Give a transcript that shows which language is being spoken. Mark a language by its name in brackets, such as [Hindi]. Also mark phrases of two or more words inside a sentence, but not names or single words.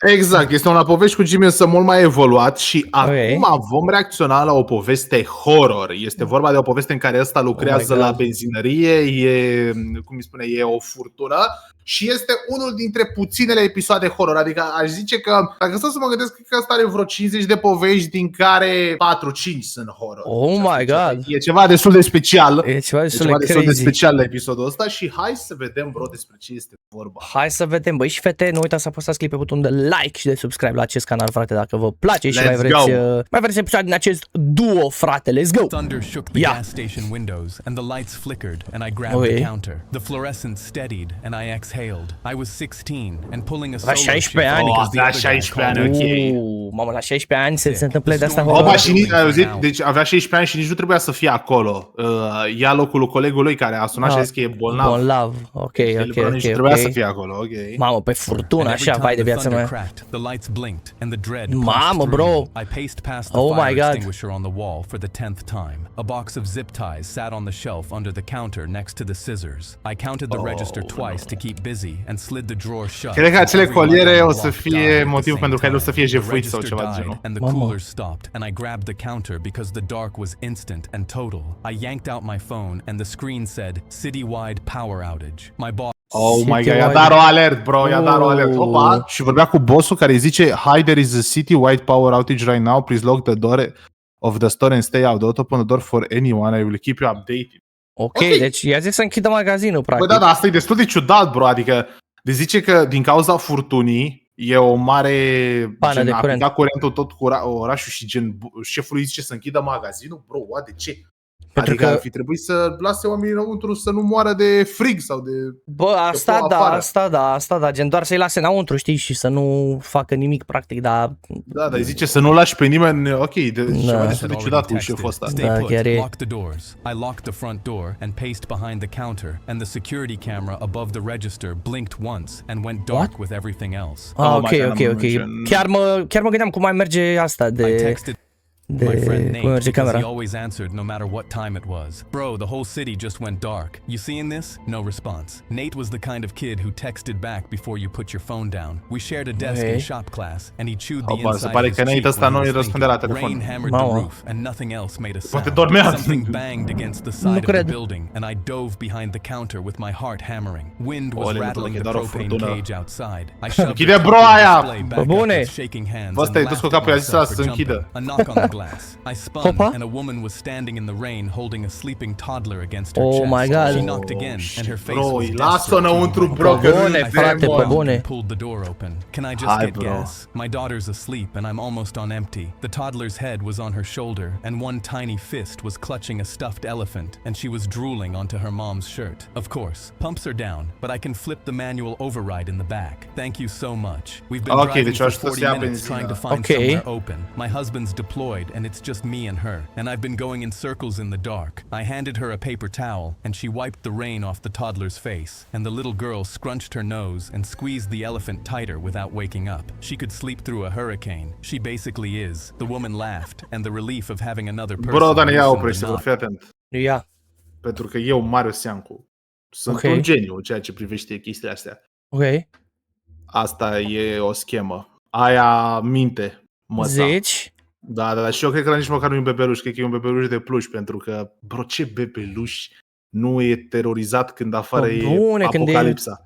[Romanian] Exact, este un La Povești cu Jimmy, însă mult mai evoluat. Și acum vom reacționa la o poveste horror. Este vorba de o poveste în care ăsta lucrează la benzinărie, e, cum îi spune, e o furtună și este unul dintre puținele episoade horror. Adică aș zice că, dacă stau să mă gândesc, cred că ăsta are vreo 50 de povești, din care 4-5 sunt horror. [English] Oh my god! [Romanian] E ceva destul de special. E ceva destul de special la episodul ăsta și hai să vedem, bro, despre ce este vorba. Hai să vedem, băi și fete, nu uitați să apăsați click pe butonul de like și de subscribe la acest canal, frate, dacă vă place și mai vreți episoade din acest duo, frate. [English] Let's go! Thunder shook the gas station windows and the lights flickered and I grabbed the counter. The fluorescence steadied and I exhaled. I was 16 and pulling a solo shift. [Romanian] 16 ani. La 16 ani, ok. Mamă, la 16 ani se întâmplă de asta. Opa, și ai auzit? Deci avea 16 ani și nici nu trebuia să fie acolo. Ia locul lui colegul lui care a sunat și a zis că e bolnav. Bolnav, ok. Nici nu trebuia să fie acolo, ok. Mamă, pe furtună, așa, vai de viața mea. Mamă, [English] bro. Oh my god. On the wall for the 10th time. A box of zip ties sat on the shelf under the counter next to the scissors. I counted the register twice to keep busy and slid the drawer shut. [Romanian] Cred că acele coliere o să fie motivul pentru care el o să fie jefuit sau ceva de genul. [English] And the cooler stopped and I grabbed the counter because the dark was instant and total. I yanked out my phone and the screen said citywide power outage. My boss. Oh my god, [Romanian] i-a dat o alert, bro, i-a dat o alert. Opa, și vorbea cu bossul care îi zice: [English] "Hi, there is a city-wide power outage right now. Please lock the door of the store and stay out. Don't open the door for anyone. I will keep you updated." [Romanian] Ok, deci i-a zis să închidă magazinul, practic. Bă, da, asta e destul de ciudat, bro, adică de zice că din cauza furtunii e o mare pană de curent. A curentul tot cu orașul și gen șeful îi zice să închidă magazinul, bro, de ce? Pentru adică că ar fi trebuit să lase oamenii înăuntru să nu moară de frig sau de... Bă, asta da, gen doar să-i lase înăuntru, știi, și să nu facă nimic, practic, dar... Da, dar zice să nu lași pe nimeni, ok, ceva destul de ciudat cu șeful ăsta. Da, chiar e. [English] Lock the doors. I locked the front door and paced behind the counter, and the security camera above the register blinked once and went dark with everything else. [Romanian] Ok. Chiar mă gândeam cum mai merge asta de... [English] My friend Nate, because he always answered no matter what time it was. Bro, the whole city just went dark. You seeing this? No response. Nate was the kind of kid who texted back before you put your phone down. We shared a desk in shop class, and he chewed the inside of his cheek when he was thinking. Rain hammered the roof, and nothing else made a sound. Something banged against the side of the building, and I dove behind the counter with my heart hammering. Wind was rattling the propane cage outside. I shoved the display back up, shaking hands, and laughed a knock on the glass. I spun and a woman was standing in the rain holding a sleeping toddler against her chest. Oh my god. She knocked again and her face was [Romanian] lasă înăuntru, bro, [English] pulled the door open. Can I just get gas? My daughter's asleep and I'm almost on empty. The toddler's head was on her shoulder and one tiny fist was clutching a stuffed elephant and she was drooling onto her mom's shirt. Of course, pumps are down, but I can flip the manual override in the back. Thank you so much. We've been driving for 40 minutes trying to find somewhere open. My husband's deployed and it's just me and her, and I've been going in circles in the dark. I handed her a paper towel, and she wiped the rain off the toddler's face, and the little girl scrunched her nose and squeezed the elephant tighter without waking up. She could sleep through a hurricane. She basically is. The woman laughed, and the relief of having another person... [Romanian] Bro, Dani, ia oprește-vă, fii atent. Ia. Pentru că eu, Marius sunt un geniu în ceea ce privește chestiile astea. Ok. Asta e o schemă. Aia minte, măsa. Zici? Da, și eu cred că nici măcar nu e un bebeluș, cred că e un bebeluș de pluș, pentru că, bro, ce bebeluș nu e terorizat când afară e apocalipsa?